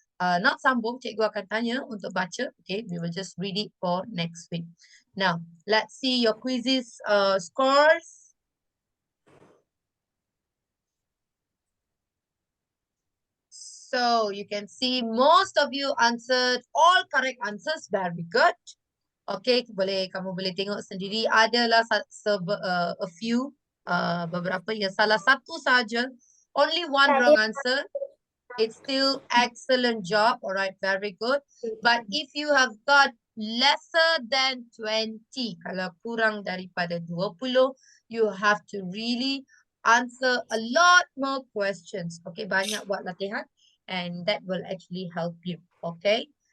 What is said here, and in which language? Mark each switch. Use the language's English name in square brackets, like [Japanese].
[Malay] Not sambung, cikgu akan tanya untuk baca. [English] Okay, we will just read it for next week. Now, let's see your quizzes scores. So, you can see most of you answered all correct answers. Very good. [Malay] Okay, kamu boleh tengok sendiri. Adalah [English] a few, [Malay] beberapa yang salah satu saja. [English] Only one wrong answer. It's still excellent job. Alright, very good. But if you have got lesser than 20, [Malay] kalau kurang daripada 20, [English] you have to really answer a lot more questions. Okay, [Malay] banyak buat latihan. [English] And that will actually help you. Okay.